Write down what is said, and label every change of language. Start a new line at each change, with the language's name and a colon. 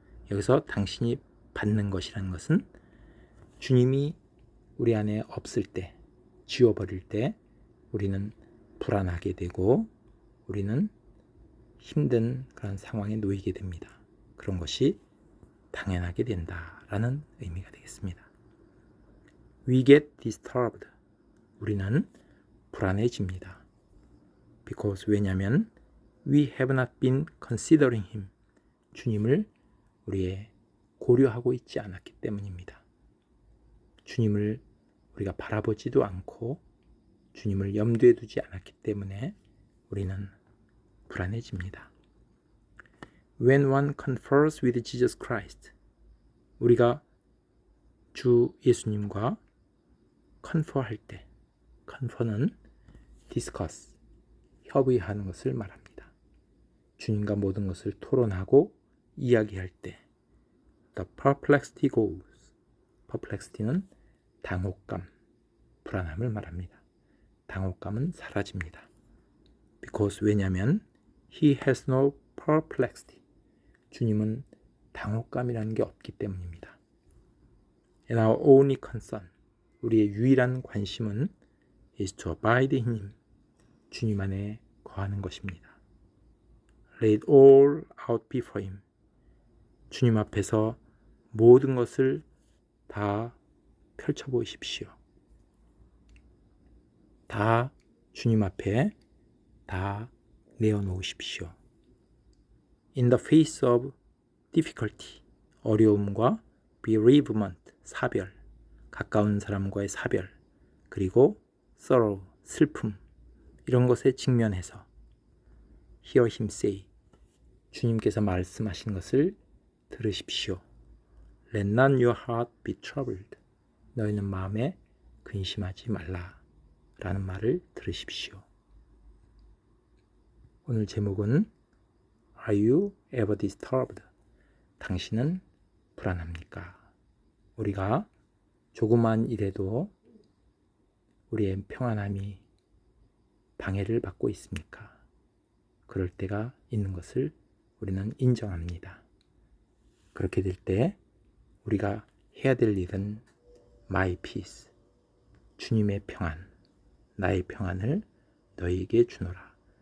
Korean: 여기서 당신이 받는 것이라는 것은 주님이 우리 안에 없을 때, 지워버릴 때 우리는 불안하게 되고 우리는 힘든 그런 상황에 놓이게 됩니다. 그런 것이 당연하게 된다라는 의미가 되겠습니다.
English: We get disturbed,
Korean: 우리는 불안해집니다. Because, 왜냐하면
English: we have not been considering him,
Korean: 주님을 우리의 고려하고 있지 않았기 때문입니다. 주님을 우리가 바라보지도 않고 주님을 염두에 두지 않았기 때문에 우리는 불안해집니다.
English: When one confers with Jesus Christ,
Korean: 우리가 주 예수님과 confer할 때, confer는 discuss, 협의하는 것을 말합니다. 주님과 모든 것을 토론하고 이야기할 때
English: the perplexity goes,
Korean: perplexity는 당혹감, 불안함을 말합니다. 당혹감은 사라집니다. Because, 왜냐하면
English: he has no perplexity,
Korean: 주님은 당혹감이라는 게 없기 때문입니다.
English: And our only concern,
Korean: 우리의 유일한 관심은
English: is to abide in him,
Korean: 주님 안에 거하는 것입니다.
English: Lay it all out before him,
Korean: 주님 앞에서 모든 것을 다 펼쳐보십시오. 다 주님 앞에 다 내어놓으십시오.
English: In the face of difficulty,
Korean: 어려움과 bereavement, 사별, 가까운 사람과의 사별, 그리고 sorrow, 슬픔, 이런 것에 직면해서
English: hear him say,
Korean: 주님께서 말씀하신 것을 들으십시오.
English: Let not your heart be troubled,
Korean: 너희는 마음에 근심하지 말라 라는 말을 들으십시오. 오늘 제목은
English: Are you ever disturbed?
Korean: 당신은 불안합니까? 우리가 조그만 일에도 우리의 평안함이 방해를 받고 있습니까? 그럴 때가 있는 것을 우리는 인정합니다. 그렇게 될 때 우리가 해야 될 일은
English: My peace,
Korean: 주님의 평안, 나의 평안을 너희에게 주노라.